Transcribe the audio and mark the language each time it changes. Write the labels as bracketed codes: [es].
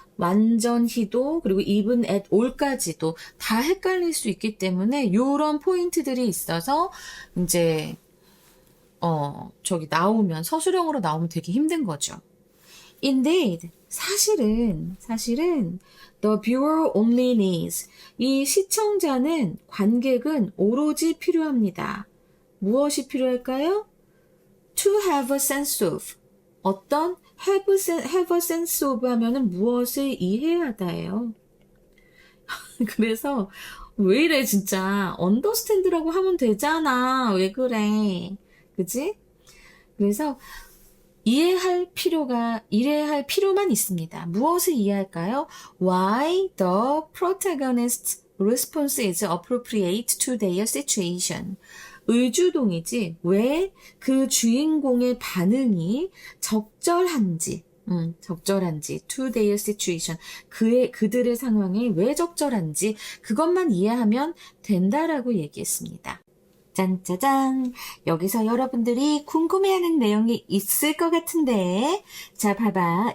[ko] 완전히도 그리고 even at all까지도 다 헷갈릴 수 있기 때문에 이런 포인트들이 있어서 이제 저기 나오면 서술형으로 나오면 되게 힘든 거죠. [en] Indeed, [ko] 사실은 [en] the viewer only needs [ko] 이 시청자는 관객은 오로지 필요합니다. 무엇이 필요할까요? [en] To have a sense of [ko] 어떤 [en] have a sense of [ko] 하면은 무엇을 이해하다예요. 그래서 왜 이래 진짜 understand라고 하면 되잖아. 왜 그래? 그지? 그래서 이해할 필요만 있습니다. 무엇을 이해할까요? [en] Why the protagonist's response is appropriate to their situation. [ko] 의주동이지 왜 그 주인공의 반응이 적절한지 [en] to their situation. [ko] 그들의 상황에 왜 적절한지 그것만 이해하면 된다라고 얘기했습니다. 짠짜잔. 여기서 여러분들이 궁금해하는 내용이 있을 것 같은데 자 봐봐.